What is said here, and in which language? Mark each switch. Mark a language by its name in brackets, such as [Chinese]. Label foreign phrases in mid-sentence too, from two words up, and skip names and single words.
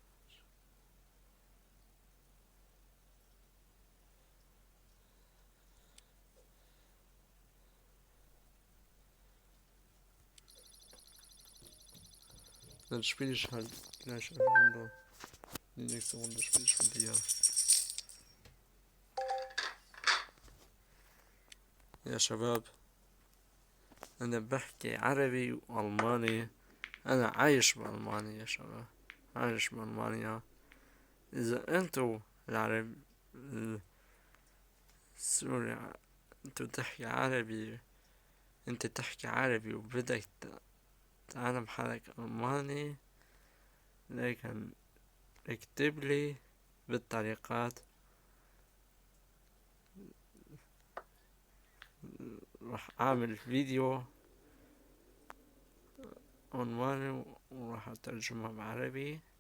[German] Dann spiele ich halt gleich eine Runde. Die nächste Runde spiele ich mit dir. [Arabic] يا شباب أنا بحكي عربي وألماني، أنا عايش بألمانيا يا شباب، عايش بألمانيا. إذا أنتو العرب السوري أنتو تحكي عربي، أنت تحكي عربي وبدك تعلم حالك ألماني، لكن اكتب لي بالتعليقات، راح أعمل فيديو عنواني وراح أترجمها بعربي.